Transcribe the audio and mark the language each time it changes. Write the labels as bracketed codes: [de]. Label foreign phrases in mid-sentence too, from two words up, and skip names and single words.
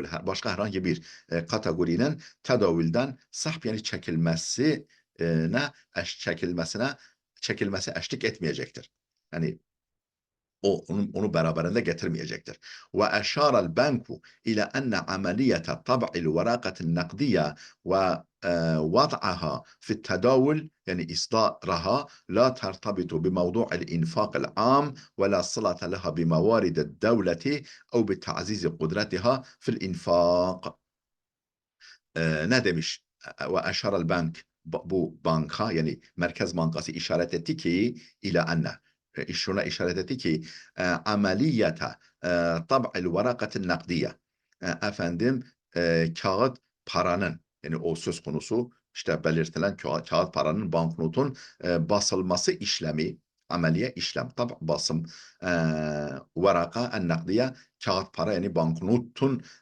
[tr] Başka herhangi bir kategorinin tedavülden sahb, yani çekilmesi eşlik etmeyecektir. Yani onu beraberinde getirmeyecektir. [ar] وأشار البنك إلى أن عملية طبع الورقة النقدية و وضعها في التداول يعني إصدارها لا ترتبط بموضوع الإنفاق العام ولا صلة لها بموارد الدولة أو بتعزيز قدرتها في الإنفاق. [tr] Ne demiş? [ar] وأشار البنك, [tr] bu banka yani Merkez Bankası işaret etti ki [ar] إلى أن, [tr] şuna işaret etti ki [ar] عملية طبع الورقة النقدية, [tr] efendim kağıt paranın, yani o söz konusu işte belirtilen kağıt paranın, banknotun basılması işlemi, ameliye işlem, basım, [ar] ورقة النقدية [tr] kağıt para, yani banknotun